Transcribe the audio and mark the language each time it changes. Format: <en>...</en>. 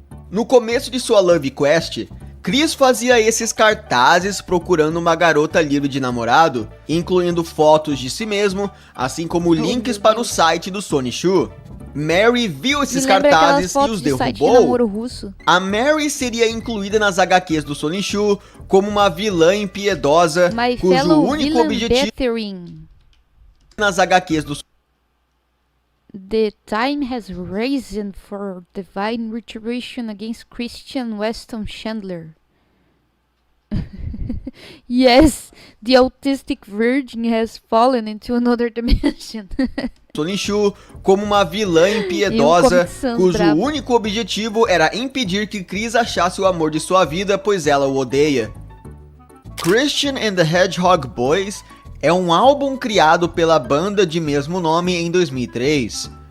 <pt>No começo de sua Love Quest, Chris fazia esses cartazes procurando uma garota livre de namorado, incluindo fotos de si mesmo, assim como links para o site do Sonichu. Mary viu esses cartazes e os derrubou. A Mary seria incluída nas HQs do Sonichu como uma vilã impiedosa, cujo único objetivo nas HQs do</pt> <en>The time has risen for divine retribution against Christian Weston Chandler. Yes, the autistic virgin has fallen into another dimension.</en> <pt>Sonichu como uma vilã impiedosa, cujo único objetivo era impedir que Chris achasse o amor de sua vida, pois ela o odeia. Christian and the Hedgehog Boys é um álbum criado pela banda de mesmo nome em 2003.</pt>